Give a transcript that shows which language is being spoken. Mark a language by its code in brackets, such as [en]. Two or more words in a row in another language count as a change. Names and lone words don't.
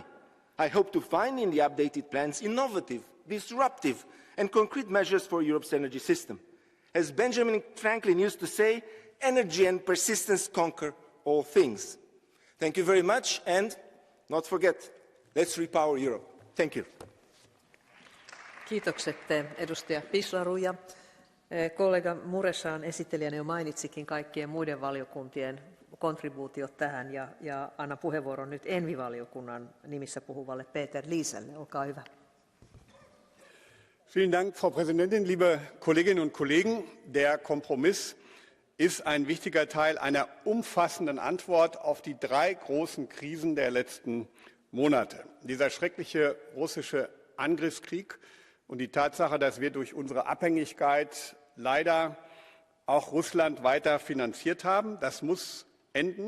[en] I hope to find in the updated plans innovative, disruptive, and concrete measures for Europe's energy system. As Benjamin Franklin used to say, energy and persistence conquer all things. Thank you very much, and not forget, let's repower Europe. Thank you. [fi] Kiitokset edustaja Pislaru, ja kollega Mureşan esittelijänä jo mainitsikin kaikkien muiden valiokuntien kontribuutiot tähän, ja annan puheenvuoron nyt Envi-valiokunnan nimissä puhuvalle Peter Lieselle. Olkaa hyvä. [de] Vielen Dank, Frau Präsidentin, liebe Kolleginnen und Kollegen. Der Kompromiss ist ein wichtiger Teil einer umfassenden Antwort auf die 3 großen Krisen der letzten Monate. Dieser schreckliche russische Angriffskrieg und die Tatsache, dass wir durch unsere Abhängigkeit leider auch Russland weiter finanziert haben, das muss enden.